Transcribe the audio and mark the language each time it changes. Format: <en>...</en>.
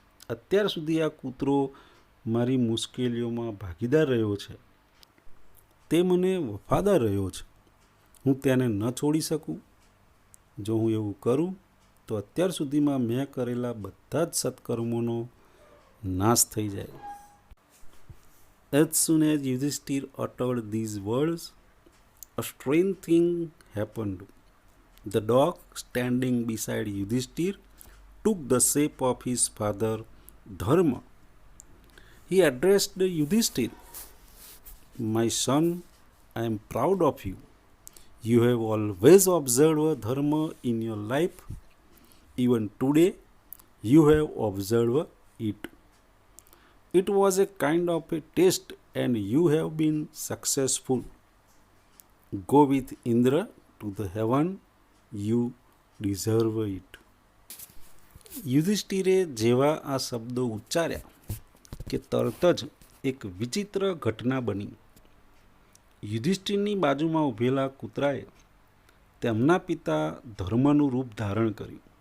<gu>અત્યાર સુધી આ કૂતરો મારી મુશ્કેલીઓમાં ભાગીદાર રહ્યો છે. તે મને વફાદાર રહ્યો છે. હું તેને ન છોડી શકું. જો હું એવું કરું તો અત્યાર સુધીમાં મેં કરેલા બધા જ સત્કર્મોનો નાશ થઈ જાય."</gu> <en>As soon as Yudhishthir uttered these words, a strange thing happened. The dog standing beside Yudhishthir took the shape of his father Dharma. He addressed Yudhishthir, "My son, I am proud of you. You have always observed Dharma in your life. Even today, you have observed it. It was a kind of a test and you have been successful. Go with Indra to the heaven. You deserve it."</en> <gu>યુધિષ્ઠિરે જેવા આ શબ્દો ઉચ્ચાર્યા કે તરત જ એક વિચિત્ર ઘટના બની. યુધિષ્ઠિરની બાજુમાં ઊભેલા કૂતરાએ તેમના પિતા ધર્મનું રૂપ ધારણ કર્યું.</gu>